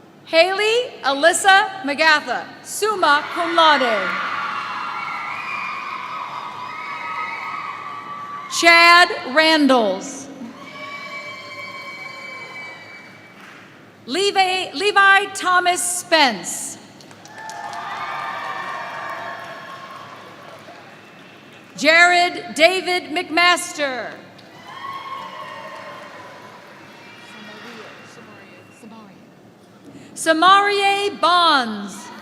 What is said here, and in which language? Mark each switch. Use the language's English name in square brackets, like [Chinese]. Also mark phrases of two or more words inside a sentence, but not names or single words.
[English] Haley Alyssa Magatha, [Latin] summa cum laude. [English] Chad Randalls. Levi Thomas Spence. Jared David McMaster. Samarie Bonds.